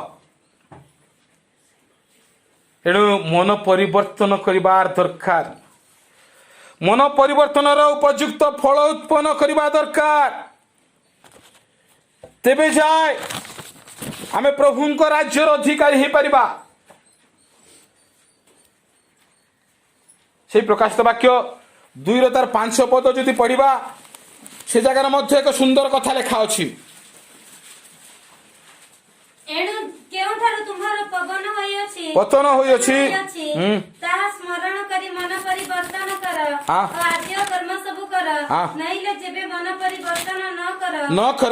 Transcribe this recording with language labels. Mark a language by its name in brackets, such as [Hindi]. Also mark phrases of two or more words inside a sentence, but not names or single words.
[Odia] ଏଣୁ ମନ ପରିବର୍ତ୍ତନ କରିବାର ଦରକାର। ମନ ପରିବର୍ତ୍ତନର ଉପଯୁକ୍ତ ଫଳ ଉତ୍ପନ୍ନ କରିବା ଦରକାର। ତେବେ ଯାଏ ଆମେ ପ୍ରଭୁଙ୍କ ରାଜ୍ୟର ଅଧିକାରୀ ହେଇପାରିବା। ସେଇ ପ୍ରକାଶିତ ବାକ୍ୟ 2:5 ଯଦି ପଢ଼ିବା, ସେ ଜାଗାର ମଧ୍ୟେ ଏକ ସୁନ୍ଦର କଥା ଲେଖା ଅଛି। ଏଣୁ କେଉଁଠାରୁ ତୁମ୍ଭର ପବନ ହୋଇଅଛି, ପତନ ହୋଇଅଛି, ତାହା ସ୍ମରଣ କରି ମନ ପରିବର୍ତ୍ତନ କର ଓ ହଁ। ଆଦ୍ୟ କର୍ମ ସବୁ କର। ହଁ। ନଇଲେ ଯେବେ ମନ ପରିବର୍ତ୍ତନ ନ କର,